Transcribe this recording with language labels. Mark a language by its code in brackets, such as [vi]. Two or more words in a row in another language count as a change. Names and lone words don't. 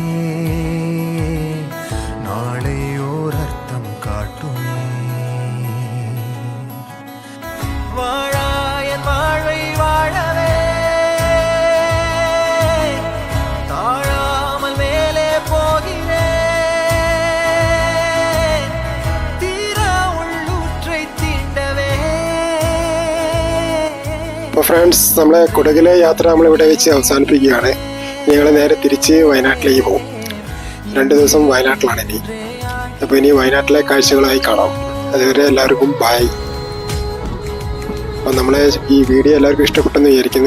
[ta] நாளை ஓர் அர்த்தம் காட்டுமே வாழாயன் வாழ்வை வாழவே தாழாமல் மேலே போகிறேன் தீரா உள்ளூற்றை தீண்டவே. [ml] അപ്പോൾ ഫ്രണ്ട്സ്, നമ്മളെ കുടകിലെ യാത്ര നമ്മളിവിടെ വെച്ച് അവസാനിപ്പിക്കുകയാണ്. ഞങ്ങൾ നേരെ തിരിച്ച് വയനാട്ടിലേക്ക് പോകും. 2 ദിവസം വയനാട്ടിലാണ് ഇനി. അപ്പോൾ ഇനി വയനാട്ടിലെ കാഴ്ചകളായി കാണാം. അതുവരെ എല്ലാവർക്കും ബായ്. അപ്പോൾ നമ്മളെ ഈ വീഡിയോ എല്ലാവർക്കും ഇഷ്ടപ്പെട്ടെന്ന് വിചാരിക്കുന്നു.